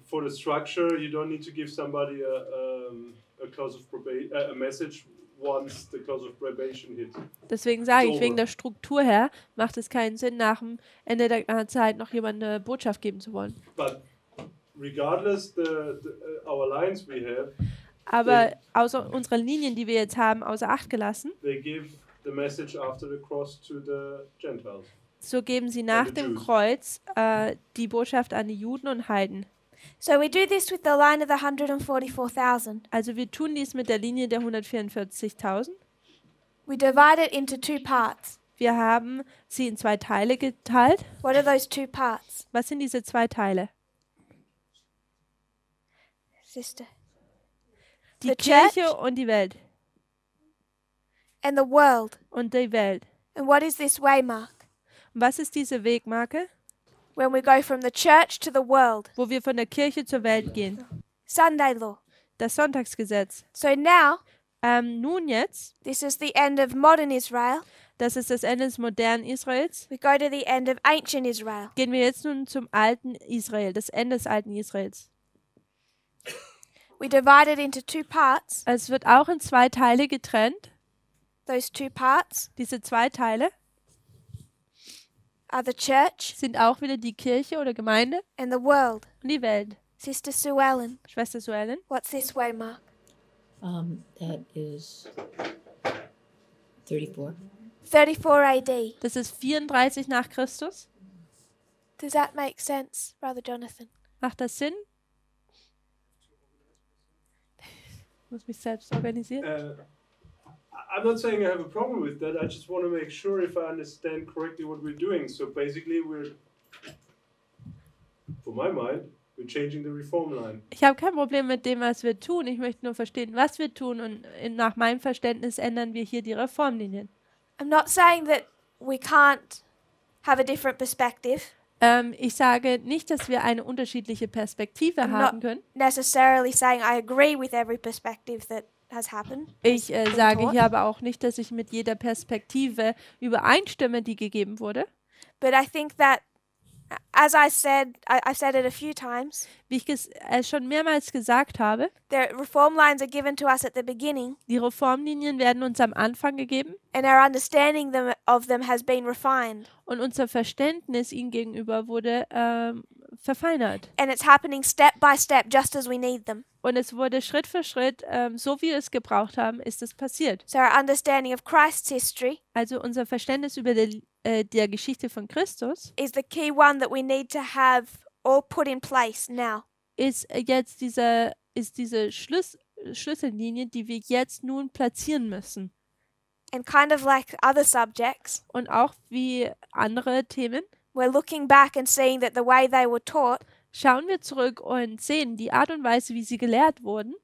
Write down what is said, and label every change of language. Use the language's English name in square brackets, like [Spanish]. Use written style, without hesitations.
[English] For the structure, you don't need to give somebody a close of probation, a message once the close of probation hits. [German] Deswegen sage ich, [English] So. [German] wegen der Struktur her macht es keinen Sinn, nach dem Ende der Zeit noch jemandem eine Botschaft geben zu wollen. [English] But regardless our lines we have, [German] Aber außer unsere Linien, die wir jetzt haben, außer Acht gelassen, [English] they give the message after the cross to the Gentiles. [German] so geben sie nach dem Kreuz die Botschaft an die Juden und Heiden. [English] So we do this with the line of the 144,000. [German] Also wir tun dies mit der Linie der 144.000. [English] We divide it into two parts. [German] Wir haben sie in zwei Teile geteilt. [English] What are those two parts? [German] Was sind diese zwei Teile? [English] Sister. [German] Die [English] The [German] Kirche [English] church [German] und die Welt. [English] and the world. [German] Und die Welt. [English] And what is this waymark? [German] Und was ist diese Wegmarke? [English] When we go from the church to the world. [German] Wo wir von der Kirche zur Welt gehen. [English] Sunday law. [German] Das Sonntagsgesetz. [English] So now, [German] Nun jetzt, [English] this is the end of modern Israel. [German] das ist das Ende des modernen Israels, [English] We go to the end of ancient Israel. [German] gehen wir jetzt nun zum alten Israel, das Ende des alten Israels. [English] We divide it into two parts. [German] Es wird auch in zwei Teile getrennt. [English] Those two parts [German] Diese zwei Teile [English] are the church [German] sind auch wieder die Kirche oder Gemeinde [English] and the world. [German] und die Welt. [English] Sister Sue Ellen, [German] Schwester Suellen, [English] what's this waymark? That is 34. 34 AD. [German] das ist 34 nach Christus. [English] Does that make sense, Brother Jonathan? [German] Macht das Sinn? Ich muss mich selbst organisieren. [English] I'm not saying I have a problem with that. I just want to make sure if I understand correctly what we're doing. So basically, for my mind, we're changing the reform line. [German] Ich habe kein Problem mit dem, was wir tun. Ich möchte nur verstehen, was wir tun. Und nach meinem Verständnis ändern wir hier die Reformlinien. [English] I'm not saying that we can't have a different perspective. [German] Ich sage nicht, dass wir eine unterschiedliche Perspektive [English] I'm [German] haben [English] not [German] können. [English] necessarily saying I agree with every perspective that has happened. [German] Ich [English] been [German] sage [English] taught. [German] hier aber auch nicht, dass ich mit jeder Perspektive übereinstimme, die gegeben wurde. [English] But I think that, as I said, I've said it a few times, [German] Wie ich es schon mehrmals gesagt habe, [English] the reform lines are given to us at the beginning, [German] die Reformlinien werden uns am Anfang gegeben [English] and our understanding of them has been refined. [German] und unser Verständnis ihnen gegenüber wurde verfeinert. [English] And it's happening step by step, just as we need them. [German] Und es wurde Schritt für Schritt, so wie wir es gebraucht haben, ist es passiert. [English] So our understanding of Christ's history [German] Also unser Verständnis über der Geschichte von Christus [English] is the key one that we need to have all put in place now. [German] ist jetzt diese Schlüssellinie, die wir jetzt nun platzieren müssen. [English] And kind of like other subjects, [German] Und auch wie andere Themen [English] we're looking back and seeing that the way they were taught [German] schauen wir zurück und sehen, die Art und Weise, wie sie gelehrt wurden,